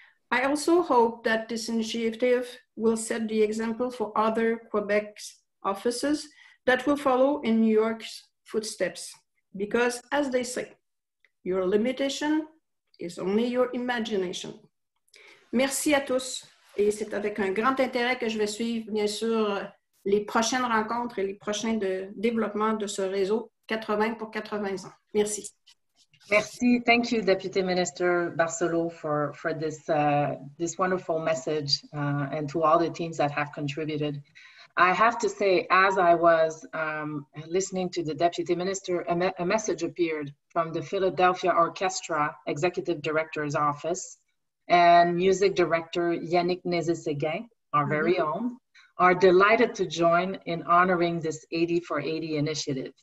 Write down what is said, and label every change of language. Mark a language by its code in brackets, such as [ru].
[en] I also hope that this initiative will set the example for other Quebec's offices that will follow in New York's footsteps. Because as they say, your limitation is only your imagination. [fr] Merci à tous. Et c'est avec un grand intérêt que je vais suivre, bien sûr, les prochaines rencontres et les prochains développements de ce réseau 80 pour 80 ans. Merci. Merci. [en] Thank you, Deputy Minister Barcelot, for this wonderful message and to all the teams that have contributed. I have to say, as I was listening to the Deputy Minister, a message appeared from the Philadelphia Orchestra Executive Director's Office, and Music Director Yannick Nézé-Séguin, our very own, are delighted to join in honoring this 80 for 80 initiative.